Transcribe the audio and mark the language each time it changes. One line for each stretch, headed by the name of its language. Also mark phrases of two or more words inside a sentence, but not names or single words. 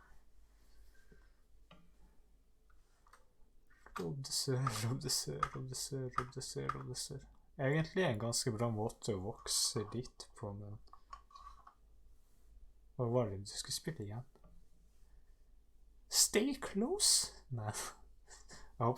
Norwegian: RobTheSir, RobTheSir, RobTheSir, RobTheSir, RobTheSir. Egentlig en ganske bra måte å vokse litt på, men hva var det du skulle spille igjen?
English: Stay close?
Norwegian: Nei.